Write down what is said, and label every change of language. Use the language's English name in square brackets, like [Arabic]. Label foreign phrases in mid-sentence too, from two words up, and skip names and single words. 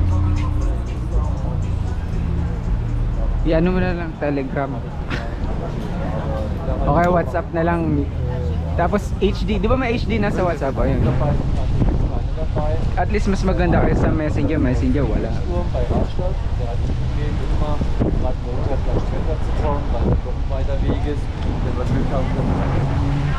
[Filipino] I-ano mo na lang, Telegram. Okay, WhatsApp na lang. Tapos HD, di ba may HD na sa WhatsApp? Ayun. [English] At least [Filipino] mas maganda kaysa sa Messenger. Messenger wala. [German] Bei Radstadt, der hat das Problem immer, gerade Montag gleich später zu kommen, weil es doch ein weiter Weg ist. Wenn wir Glück haben, können wir